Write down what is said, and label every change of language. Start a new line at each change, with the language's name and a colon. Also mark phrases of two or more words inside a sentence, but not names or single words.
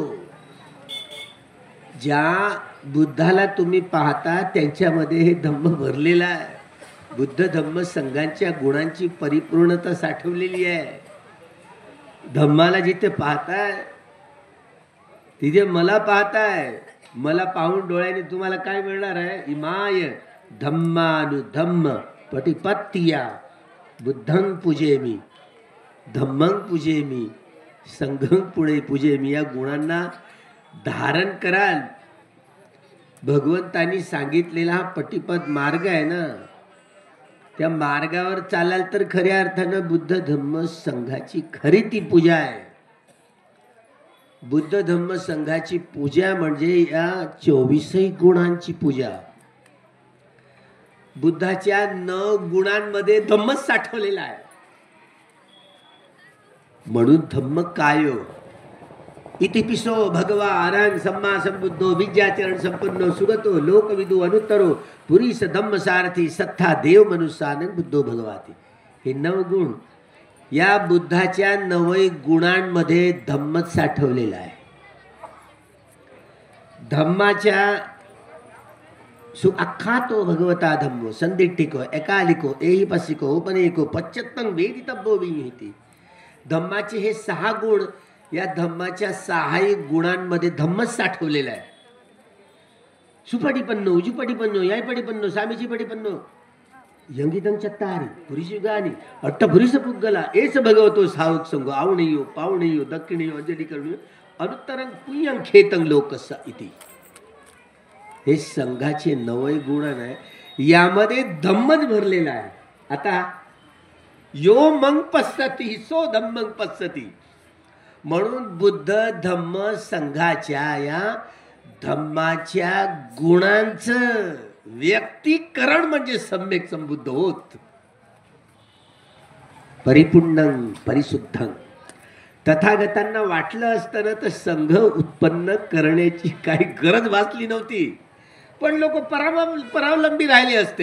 Marathi: ज्या बुद्धाला तुम्ही पाहता त्यांच्यामध्ये हे धम्म भरलेला आहे. बुद्ध धम्म संघांच्या गुणांची परिपूर्णता साठवलेली आहे. धम्माला जिथे पाहताय तिथे मला पाहताय. मला पाहून डोळ्याने तुम्हाला काय मिळणार आहे?
Pali: इमाय धम्मानुधम्म पटिपत्तिया बुद्धं पूजेमी धम्मं पूजेमी संघं पुढे पूजेमी.
Marathi: या गुणांना धारण कराल. भगवंतांनी सांगितलेला हा पटिपद मार्ग आहे ना, त्या मार्गावर चालाल तर खऱ्या अर्थानं बुद्ध धम्म संघाची खरी ती पूजा आहे. बुद्ध धम्म संघाची पूजा म्हणजे या 24 गुणांची पूजा. बुद्धाच्या 9 गुणांमध्ये धम्मच साठवलेला आहे.
Pali: म्हणून धम्म कायो इतिपिसो भगवा अरहं सम्मा संबुद्धो विद्याचरण संपन्नो सुगतो लोकविदु अनुत्तरो पुरीस धम्म सारथी सत्था देव मनुष्यानं बुद्धो भगवाती.
Marathi: हे 9 गुण या बुद्धाच्या 9 गुणांमध्ये धम्मच साठवलेला आहे. धम्माच्या अख्खा तो
Pali: भगवता धम्मो संदिट्ठिको एकालिको एहिपसिको उपनेको पच्चत्तं वेदितव्यो विहिती.
Marathi: धम्माचे हे 6 गुण, या धम्माच्या 6 गुणांमध्ये धम्मच साठवलेला आहे.
Pali: सुपटिपन्नो उजुपटिपन्नो यायपटिपन्नो सामीचीपटिपन्नो यंगितं चत्तारि पुरीशुगानि अट्ठपुरीस पुग्गला एस भगवतो सावक संगो आवणेयो पावणेयो दक्षिणेयो अंजली करणेयो अनुत्तरं पुण्यं खेतं लोकस्य इति.
Marathi: हे संघाचे 9 गुण आहे. यामध्ये धम्मच भरलेला आहे.
Pali: आता यो मग पश्यति सो धम्मं पश्यति.
Marathi: म्हणून बुद्ध धम्म संघाच्या या धम्माच्या गुणांचं व्यक्तीकरण म्हणजे सम्यक संबुद्ध होत.
Pali: परिपूर्णं परिशुद्धं.
Marathi: तथागतांना वाटलं असतं ना तर संघ उत्पन्न करण्याची काही गरज भासली नव्हती, पण लोक परावलंबी राहिले असते.